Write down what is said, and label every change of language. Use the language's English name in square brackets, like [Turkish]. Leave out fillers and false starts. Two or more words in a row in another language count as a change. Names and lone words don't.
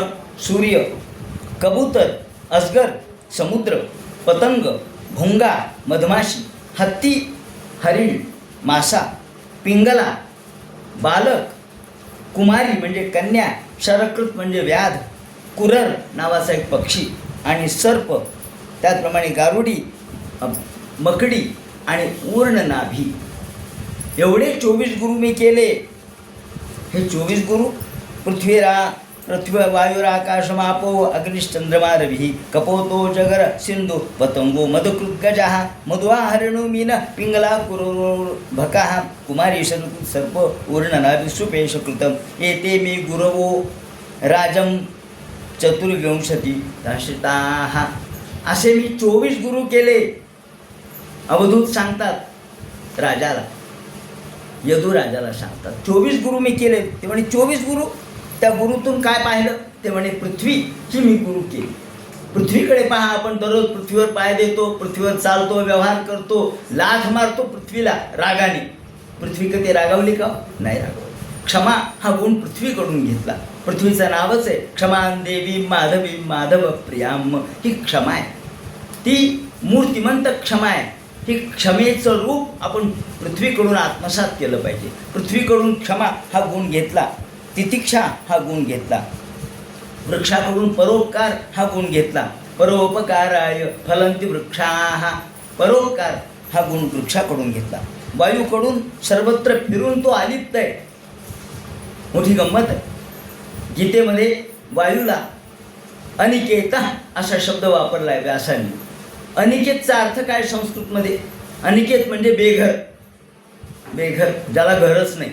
[Marathi] सूर्य, कबूतर अजगर समुद्र, पतंग भुंगा मधमाशी, हत्ती हरिण मासा, पिंगला बालक, कुमारी म्हणजे कन्या, शरकृत म्हणजे व्याध, कुरर नावाचा एक पक्षी आणि सर्प, त्याचप्रमाणे गारुडी, मकडी आणि ऊर्ण नाभी. एवढे 24 गुरु मी केले. हे 24 गुरु [Sanskrit] पृथ्वी वायुराकाशमापो अग्निश्चंद्रमा रवी कपोतो जगर सिंधु पतंगो मधुकृद्गजः मधुआ हरिणो मीन पिंगला कुरुर्भकः कुमारी सर्प ऊर्णनाभिषुपेशकृतम एते मे गुरवो राजम चतुर्विंशती राशिताः. [Marathi] असे मी 24 गुरु केले. अवधूत सांगतात राजाला, यदू राजाला सांगतात 24 गुरु मी केले. ते म्हणे 24 गुरु. त्या गुरुतून काय पाहिलं? ते म्हणे पृथ्वीची मी गुरु केली. पृथ्वीकडे पहा, आपण दररोज पृथ्वीवर पाय देतो, पृथ्वीवर चालतो, व्यवहार करतो, लाथ मारतो पृथ्वीला रागाने. पृथ्वी कधी रागावली का? नाही रागावली. क्षमा हा गुण पृथ्वीकडून घेतला. पृथ्वीचं नावच आहे [Sanskrit] क्षमान देवी माधवी माधव प्रियाम. [Marathi] ही क्षमा आहे, ती मूर्तिमंत क्षमा आहे. ही क्षमेचं रूप आपण पृथ्वीकडून आत्मसात केलं पाहिजे. पृथ्वीकडून क्षमा हा गुण घेतला, तितिक्षा हा गुण घेतला, वृक्षाकडून परोपकार हा गुण घेतला. [Sanskrit] परोपकाराय फलंती वृक्षाः, [Marathi] परोपकार हा गुण वृक्षाकडून घेतला. वायूकडून सर्वत्र फिरून तो आलिप्त आहे. मोठी गंमत आहे. गीतेमध्ये वायूला अनिकेत असा शब्द वापरला आहे व्यासाने. अनिकेतचा अर्थ काय संस्कृतमध्ये? अनिकेत म्हणजे बेघर, बेघर ज्याला घरच नाही.